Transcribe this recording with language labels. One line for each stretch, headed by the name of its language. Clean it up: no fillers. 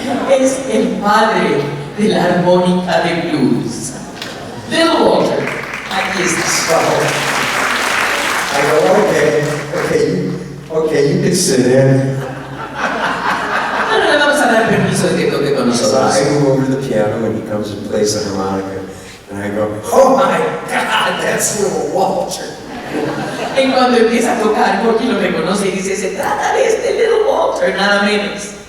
Spanish: Es el padre de la armónica de blues. Little Walter, aquí está.
English: So, I go, okay, you can sit in.
Spanish: Ahora le vamos a dar permiso de que toque con So nosotros.
English: I go over to the piano and he comes and plays the harmonica. And I go, oh my God, that's little Walter.
Spanish: En cuando empieza a tocar, Corky lo reconoce y dice, se trata de este Little Walter, nada menos.